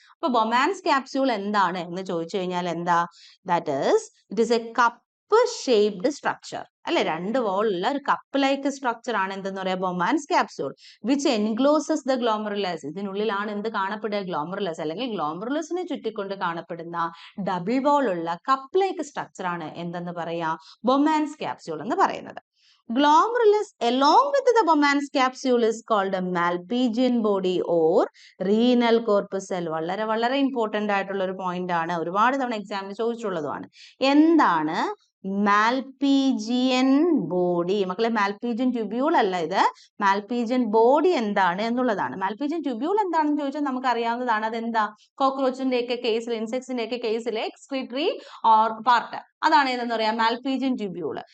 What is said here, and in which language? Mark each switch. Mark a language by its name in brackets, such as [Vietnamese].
[Malayalam] അപ്പൊ Bowman's capsule എന്താണ് എന്ന് ചോദിച്ചു കഴിഞ്ഞാൽ എന്താ? [English] that is it is a cup shaped structure [Malayalam] അല്ലെ. 2 വോളുള്ള ഒരു കപ്പ് ലൈക്ക് സ്ട്രക്ചർ ആണ് എന്തെന്ന് പറയാ? Bowman's capsule. [English] Which encloses the glomerulus. [Malayalam] ഇതിനുള്ളിലാണ് എന്ത് കാണപ്പെടുക? ഗ്ലോമറുലസ് അല്ലെങ്കിൽ ഗ്ലോമറുലസിനെ ചുറ്റിക്കൊണ്ട് കാണപ്പെടുന്ന ഡബിൾ വോളുള്ള കപ്പ് ലൈക്ക് സ്ട്രക്ചർ ആണ് എന്തെന്ന് പറയാ? ബൊമാൻസ് ക്യാപ്സ്യൂൾ എന്ന് പറയുന്നത്. [English] Glomerulus along with the Bowman's capsule is called a Malpighian body or renal corpuscle. [Malayalam] വളരെ വളരെ ഇമ്പോർട്ടന്റ് ആയിട്ടുള്ള ഒരു പോയിന്റ് ആണ്. ഒരുപാട് തവണ എക്സാമിന് ചോദിച്ചിട്ടുള്ളതുമാണ്. എന്താണ് മാൽപീജിയൻ ബോഡി? മക്കളെ, മാൽപീജിയൻ ട്യൂബ്യൂൾ അല്ല ഇത്. മാൽപീജിയൻ ബോഡി എന്താണ് എന്നുള്ളതാണ്. മാൽപീജിയൻ ട്യൂബ്യൂൾ എന്താണെന്ന് ചോദിച്ചാൽ നമുക്ക് അറിയാവുന്നതാണ്. അതെന്താ? കോക്രോച്ചിന്റെ ഒക്കെ കേസിൽ, ഇൻസെക്ട്സിന്റെ ഒക്കെ കേസിലെ എക്സ്ക്രീറ്ററി ഓർ പാർട്ട്, അതാണ് ഏതെന്ന് പറയാം? Malpighian tubule.